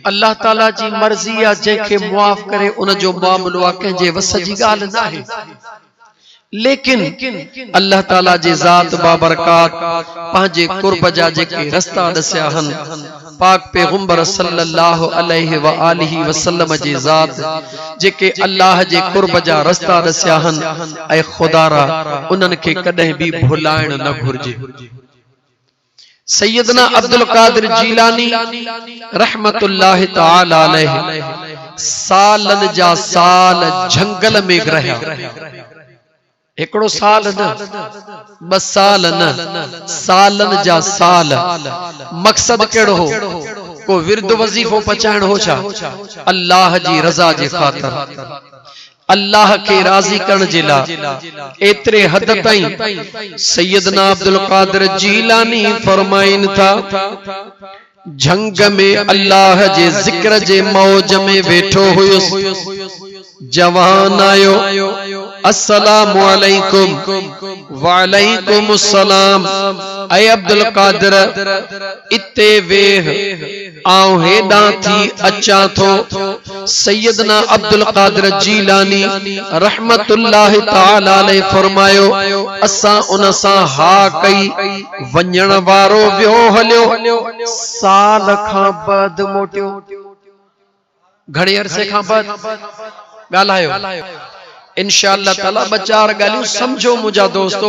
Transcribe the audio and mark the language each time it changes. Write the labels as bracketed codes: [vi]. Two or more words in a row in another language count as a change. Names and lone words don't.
[sd] अल्लाह ताला जी मर्जी आ, जेके मुआफ करे उन जो मामलो आ, कंहिंजे वस जी ॻाल्हि न आहे। लेकिन अल्लाह ताला जे ज़ात बाबरकात पंहिंजे कुर्ब जा जेके रस्ता दसिया हन, पाक पैगंबर [ar] صلى الله عليه و آله وسلم [sd] जे ज़ात जेके अल्लाह जे कुर्ब जा रस्ता दसिया हन, ऐ खुदारा उन्हनि खे कॾहिं भी भुलाइण न घुर्जे। सैयदना अब्दुल कादिर जीलानी [ar] رحمة الله تعالى عليه [sd] सालन जा साल जंगल में रहिया। एकड़ो साल न, 2 साल न, सालन जा साल। मकसद केड़ो हो? को विरद वजीफो पचाइण हो छा? अल्लाह जी रजा जे खातिर। अल्लाह के राजी करण जे लाइ एतिरे हद ताईं सैयदना अब्दुल कादिर जीलानी फरमाइन था, झंग में अल्लाह जे जिक्र जे मौज में वेठो हुयुसि, जवान आयो, [ar] السلام عليكم، وعليكم السلام, [sd] ऐ अब्दुल कादिर इते वेह, आऊं हेॾां थी अचां थो। सैयदना अब्दुल कादिर जीलानी [ar] رحمة الله تعالى عليه [sd] फरमायो, असां उन सां हा कई, वञण वारो वियो हलियो, साल खां बाद मोटियो। घणे अरसे खां बाद ॻाल्हायो, [ar] إن شاء الله تعالى [sd] ॿ चार ॻाल्हियूं समझो मुंहिंजा दोस्तो।